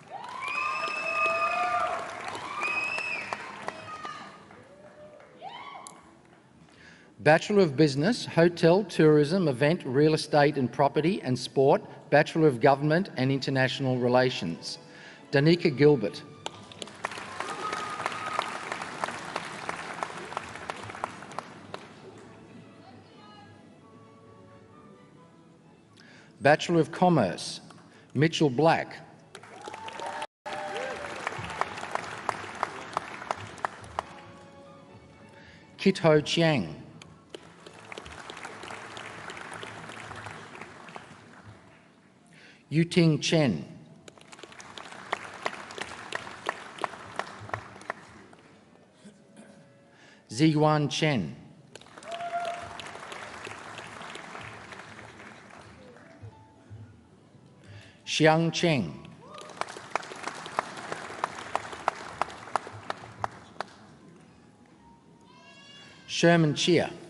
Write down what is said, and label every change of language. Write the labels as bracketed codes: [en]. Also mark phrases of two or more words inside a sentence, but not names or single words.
[en] Bachelor of Business, Hotel, Tourism, Event, Real Estate and Property and Sport, Bachelor of Government and International Relations, Danica Gilbert, Bachelor of Commerce, Mitchell Black, Kit Ho Chiang, Yuting Chen, Ziyuan Chen, Xiang Cheng, Sherman Chia,